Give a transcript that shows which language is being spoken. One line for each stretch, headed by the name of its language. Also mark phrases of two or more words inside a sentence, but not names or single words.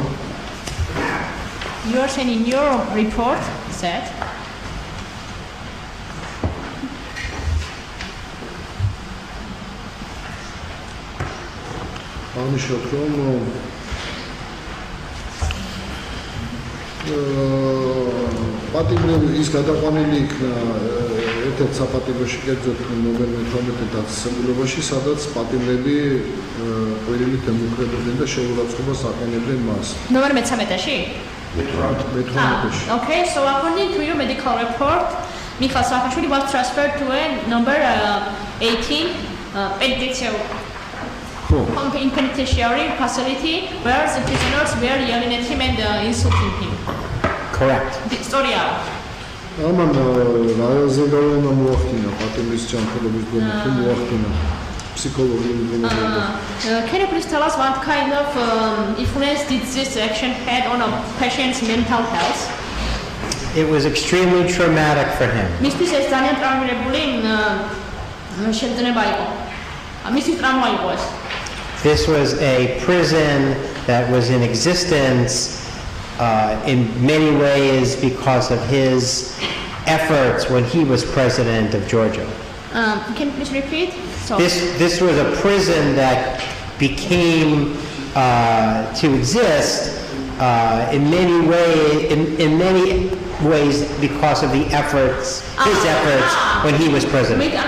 English: You are saying in your report said
Georgian: აღნიშნავთ რომ პატიმრები ის გადაყვანილი იქნა ერთ-ერთ საპატიმროში კერძოდ ნომერ 18 დაწესებულებაში, სადაც პატიმრები ყვირილით ემუქრებოდნენ და შეურაცხყოფას აყენებდნენ მას. ნომერ 13-ში? 18-ში.
English: Okay, so according to your medical report, Mikhail Saakashvili was transferred to a number 18 penitentiary facility where the prisoners were yelling at him and insulting him. Correct. Story out.
Georgian: ამან რაზე გავენა მოახდინა პატიმრის ჯანმრთელობის დონე თუ მოახდინა ფსიქოლოგიური დონე.
English: Can you please tell us what kind of influence did this action had on a patient's mental health? It was extremely traumatic for him.
Georgian: მისთვის ეს ძალიან ტრაუმირებული შემძნება იყო. მისთვის ტრაუმა იყო ეს.
English: This was a prison that was in existence in many ways because of his efforts when he was president of Georgia. Can you please repeat? This was a prison that became to exist in many ways because of the efforts, his efforts when he was president.